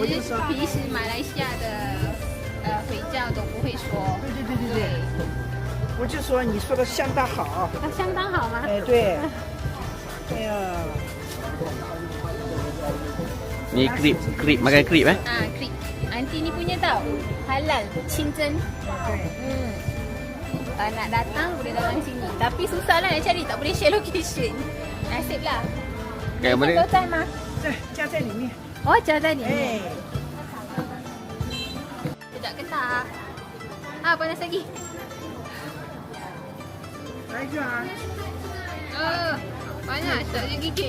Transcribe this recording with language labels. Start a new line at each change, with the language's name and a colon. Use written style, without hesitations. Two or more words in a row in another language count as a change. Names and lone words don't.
Chinese: 平时马来西亚的回教都不会说。对，我就说你说的相当好。它相当好吗？哎，对。哎呀，
Malay: Ni krip makan krip eh. Krip. Aunty ni punya tau. Halal, Qingzhen. Kalau nak datang boleh datang sini. Tapi susah lah nak cari, tak boleh share location. Nasib lah. Kayak mana?
Chinese: 都在吗？在加在里面。哦，加在里面。哎，
Malay: Sekejap ketak. Panas lagi.
Chinese: 来一个啊，
Malay: Panas, tak boleh gigit.